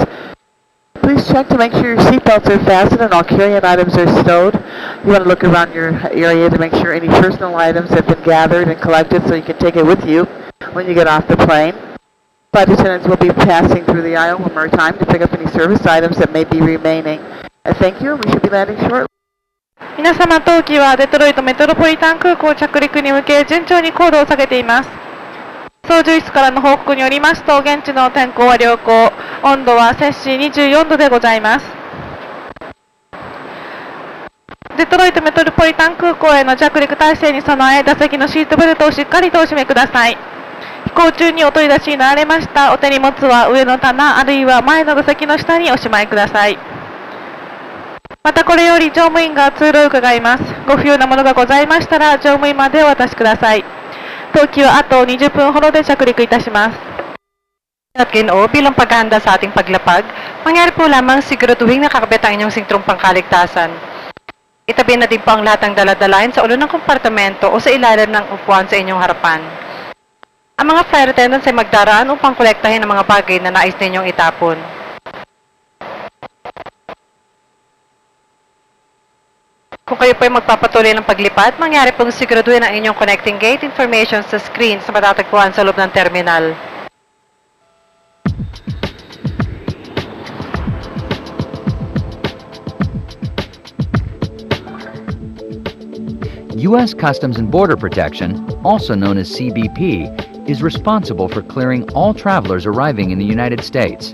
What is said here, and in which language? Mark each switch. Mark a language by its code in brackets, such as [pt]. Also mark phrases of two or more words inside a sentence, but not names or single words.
[en] Please check to make sure your seatbelts are fastened and all carry-on items are stowed. You want to look around your area to make sure any personal items have been gathered and collected so you can take it with you when you get off the plane. Flight attendants will be passing through the aisle one more time to pick up any service items that may be remaining. Thank you, and we should be landing shortly. [ja] 皆様、当機はデトロイトメトロポリタン空港着陸に向け順調に高度を下げています。操縦室からの報告によりますと、現地の天候は良好、温度は摂氏24度でございます。デトロイトメトロポリタン空港への着陸態勢に備え、座席のシートベルトをしっかりとお締めください。飛行中にお取り出しになられましたお手荷物は上の棚あるいは前の座席の下におしまいください。またこれより乗務員が通路を伺います。ご不要なものがございましたら乗務員までお渡しください。当機はあと20分ほどで着陸いたします。 [tl] At Ginoo, bilang paghahanda sa ating paglapag, mangyari po lamang siguraduhin nakakabit ang inyong singtrong pangkaligtasan. Itabi na din po ang lahat ng daladalain sa ulo ng kompartamento o sa ilalim ng upuan sa inyong harapan. Ang mga [en] flight attendants [tl] ay magdaraan upang kolektahin ang mga bagay na nais ninyong itapon. Kung kayo po ay magpapatuloy ng paglipat, mangyari pong siguraduhin ang inyong [en] connecting gate information [tl] sa screen sa matatagpuan sa loob ng terminal. [en] U.S. Customs and Border Protection, also known as CBP, is responsible for clearing all travelers arriving in the United States.